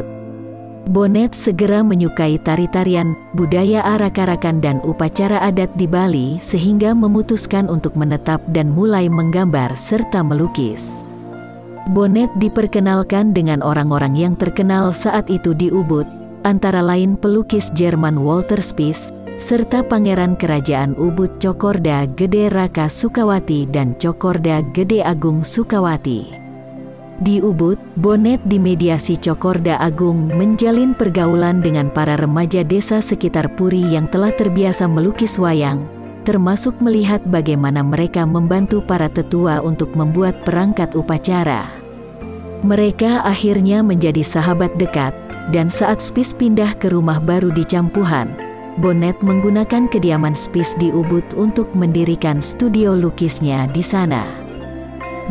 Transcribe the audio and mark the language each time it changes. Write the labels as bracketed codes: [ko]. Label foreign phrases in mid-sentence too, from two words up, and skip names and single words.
[id] Bonnet segera menyukai tari-tarian, budaya arak-arakan dan upacara adat di Bali sehingga memutuskan untuk menetap dan mulai menggambar serta melukis. Bonnet diperkenalkan dengan orang-orang yang terkenal saat itu di Ubud, antara lain pelukis Jerman Walter Spies, serta Pangeran Kerajaan Ubud Cokorda Gede Raka Sukawati dan Cokorda Gede Agung Sukawati. Di Ubud, Bonnet dimediasi Cokorda Agung menjalin pergaulan dengan para remaja desa sekitar Puri yang telah terbiasa melukis wayang, termasuk melihat bagaimana mereka membantu para tetua untuk membuat perangkat upacara. Mereka akhirnya menjadi sahabat dekat, dan saat Spies pindah ke rumah baru di Campuhan, Bonnet menggunakan kediaman Spies di Ubud untuk mendirikan studio lukisnya di sana.